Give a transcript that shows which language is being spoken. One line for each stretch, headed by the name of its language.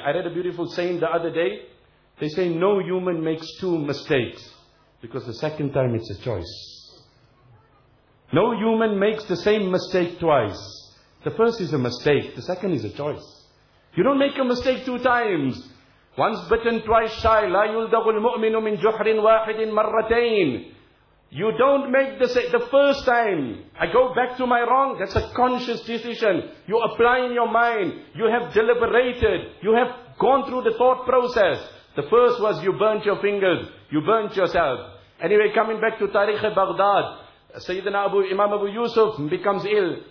English: I read a beautiful saying the other day. They say, no human makes two mistakes, because the second time it's a choice. No human makes the same mistake twice. The first is a mistake, the second is a choice. You don't make a mistake two times. Once bitten, twice shy.
Arabic: لا يلدغ المؤمن من جحر واحد مرتين.
English: You don't make the first time. I go back to my wrong. That's a conscious decision. You apply in your mind. You have deliberated. You have gone through the thought process. The first was you burnt your fingers. You burnt yourself. Anyway, coming back to Tariq Baghdad, Sayyidina Abu Imam Abu Yusuf becomes ill.